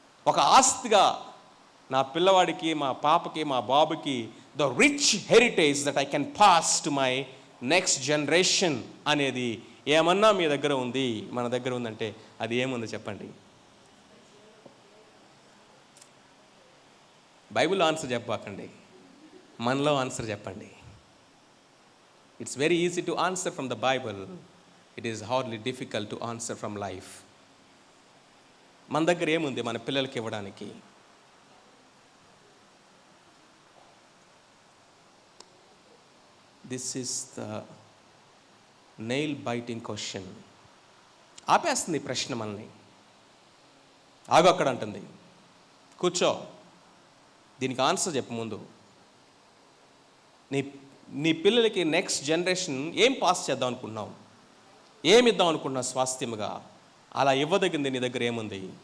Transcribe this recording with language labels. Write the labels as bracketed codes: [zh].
[te] ఒక ఆస్తిగా నా పిల్లవాడికి, మా పాపకి, మా బాబుకి [en] the rich heritage that I can pass to my next generation [te] అనేది ఏమన్నా మీ దగ్గర ఉంది, మన దగ్గర ఉందంటే అది ఏముందో చెప్పండి? బైబిల్ ఆన్సర్ చెప్పకండి, మనలో ఆన్సర్ చెప్పండి. [en] It's very easy to answer from the Bible. It is hardly difficult to answer from life. [te] మన దగ్గర ఏముంది మన పిల్లలకి ఇవ్వడానికి? [en] This is the nail biting question. [te] ఆపేస్తుంది ప్రశ్న మనల్ని. ఆగు అక్కడ అంటుంది, కూర్చో, దీనికి ఆన్సర్ చెప్పు ముందు. నీ పిల్లలకి నెక్స్ట్ జనరేషన్ ఏం పాస్ చేద్దాం అనుకుంటున్నావు? ఏమిద్దాం అనుకున్నా స్వాస్థ్యముగా, అలా ఇవ్వదగింది నీ దగ్గర ఏముంది?